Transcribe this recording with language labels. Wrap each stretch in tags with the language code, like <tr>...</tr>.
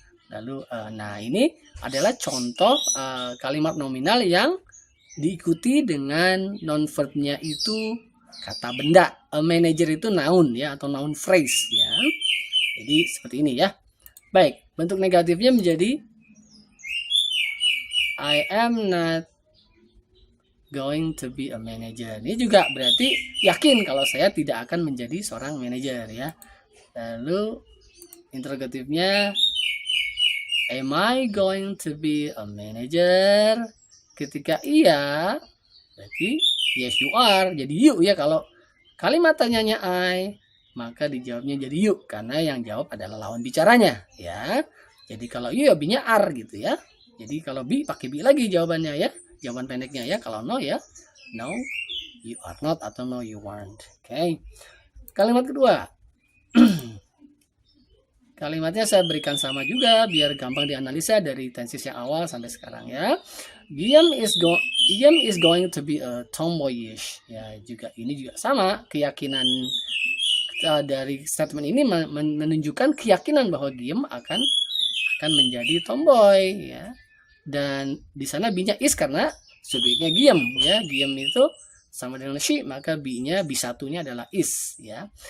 <id>Lalu nah ini adalah contoh kalimat nominal yang diikuti dengan non verbnya itu kata benda. A manager itu noun ya, atau noun phrase ya. Jadi seperti ini ya. Baik, bentuk negatifnya menjadi</id> <en>I am not going to be a manager.</en> <id>Ini juga berarti yakin kalau saya tidak akan menjadi seorang manajer ya. Lalu interrogatifnya,</id> <en>am I going to be a manager?</en> <id>Ketika iya, berarti</id> <en>yes you are.</en> <id>Jadi you ya, kalau kalimat tanyanya I, maka dijawabnya jadi you karena yang jawab adalah lawan bicaranya ya. Jadi kalau you ya be-nya are gitu ya. Jadi kalau be pakai be lagi jawabannya ya. Jawaban pendeknya ya.</id> <en>Kalau no ya no you are not atau no you aren't.</en> <id>Oke. Kalimat kedua. Kalimatnya saya berikan sama juga biar gampang dianalisa dari tenses yang awal sampai sekarang ya.</id> <en>Guillaume is going to be a tomboyish.</en> <id>Ya, juga ini juga sama, keyakinan dari statement ini menunjukkan keyakinan bahwa Guillaume akan menjadi tomboy ya. Dan di sana be-nya is karena subjeknya Guillaume ya. Guillaume itu sama dengan she, maka be-nya be1-nya adalah is ya.</id>